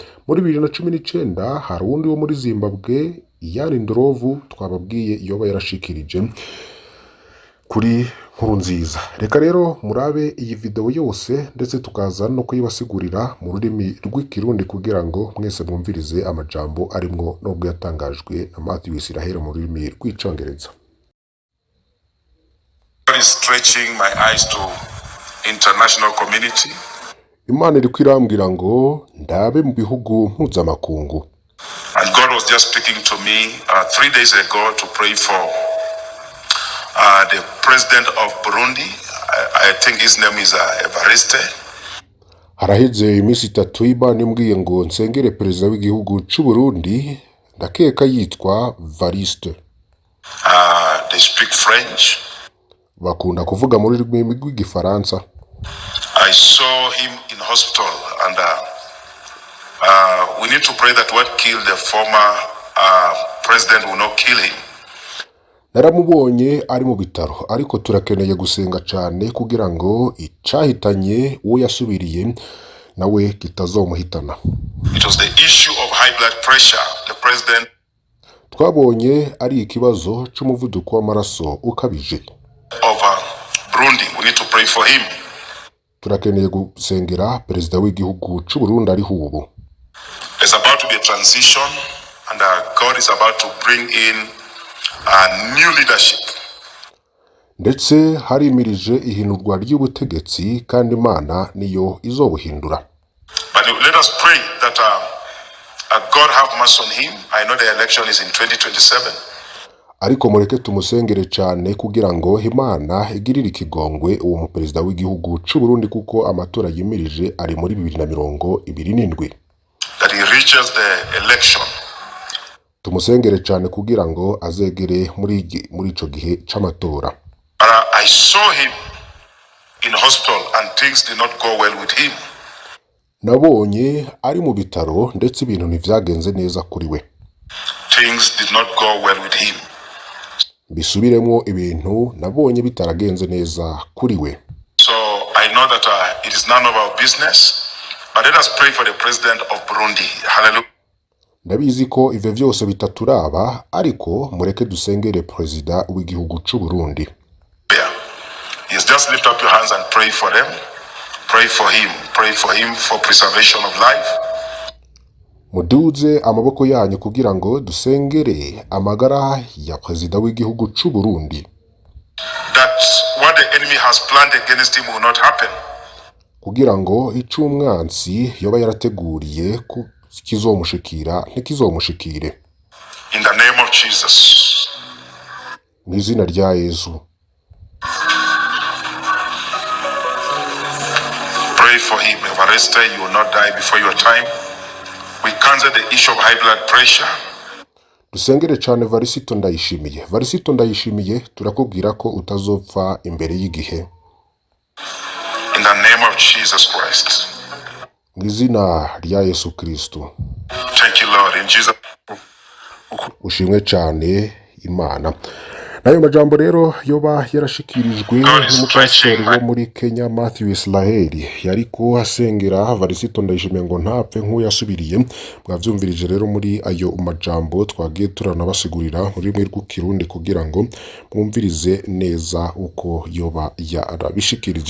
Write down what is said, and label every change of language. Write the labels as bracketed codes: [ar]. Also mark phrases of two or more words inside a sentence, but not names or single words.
[rn] Muri 2019 hari uwundi wo muri Zimbabwe iyari ndorovu twababwiye yoba yarashikirije kuri nkuru nziza. Reka rero murabe iyi video yose ndetse tukaza no kuyibasigurira mu rurimi rw'ikirundi kugira ngo mwese mwumvirize amajambo arimwo nubwo yatangajwe na Mathew Israel mu rurimi rw'icongereza. [en] God is stretching my eyes to international community. [rn] Imana iri kwirambwira ngo ndabe mu bihugu mpuzamakungu. [en] And God was just speaking to me 3 days ago to pray for the President of Burundi. I think his name is Evariste. [rn] Haraheze iminsi 3 Imana imbwiye ngo nsengere Perezida w'igihugu cy'u Burundi, ndakeka yitwa Evariste. [en] They speak French. [rn] Bakunda kuvuga muri rurimi rw'igifaransa. [en] I saw him in hospital and we need to pray that what killed the former president will not kill him. [rn] Naramubonye ari mu bitaro ariko turakeneye gusenga cyane kugira ngo icahitanye uwo yasubiriye nawe kitazomuhitana. [en] It was the issue of high blood pressure. The president [rn] twabonye ari ikibazo cy'umuvuduko w'amaraso ukabije. [en] Of Burundi, we need to pray for him. [rn] Turakeneye gusengera Perezida w'igihugu cy'u Burundi ari ubu. [en] There's about to be a transition and God is about to bring in new leadership. [rn] Ndetse harimirije ihinurwa ry'ubutegetsi kandi Imana niyo izobuhindura. [en] But let us pray that God have mercy on him. I know the election is in 2027. [rn] Ariko mureke tumusengere cyane kugira ngo Imana igirire ikigongwe uwo mu Perezida w'igihugu cy'u Burundi kuko amatora yimirije ari muri 2027. [en] That he reaches the election. [rn] Tumusengere cyane kugira ngo azegere muri ico gihe c'amatora. [en] I saw him in hospital and things did not go well with him. [rn] Nabonye ari mu bitaro ndetse ibintu ntivyagenze neza kuri we. [en] Things did not go well with him. [rn] Bisubiremo ibintu nabonye bitaragenze neza kuri we. [en] So I know that it is none of our business, but let us pray for the president of Burundi. Hallelujah. [rn] Ndabizi ko ivyo vyose bitaturaba ariko mureke dusengere Perezida w'igihugu cy'u Burundi. [en] Yes, just lift up your hands and pray for them. Pray for him. Pray for him for preservation of life. [rn] Muduze amaboko yanyu kugira ngo dusengere amagara ya Perezida w'igihugu cy'u Burundi. [en] That what the enemy has planned against him will not happen. [rn] Kugira ngo icumwansi yoba yarateguriye kizomushikira ntikizomushikire. [en] In the name of Jesus. [rn] Mu izina rya Yesu. [en] Pray for him. Evariste, you will not die before your time. We cancel the issue of high blood pressure. [rn] Dusengere cyane Varisito Ndayishimiye. Varisito Ndayishimiye turakubwira ko utazopfa imbere y'igihe. [en] In the name of Jesus Christ. [rn] Mu izina rya Yesu Kristo. [en] Thank you, Lord. In Jesus. [rn] Ushimwe cyane Imana. Nayo majambo rero yoba yarashikirijwe n'umupasiteri wo muri Kenya Mathew Israel yariko asengera Varisito Ndayishimiye ngo ntapfe nk'uyasubiriye. Mwavyumvirije rero muri ayo majambo twagiye turanabasigurira muri rurimi rw'ikirundi kugira ngo mwumvirize neza uko yoba yarabishikirije.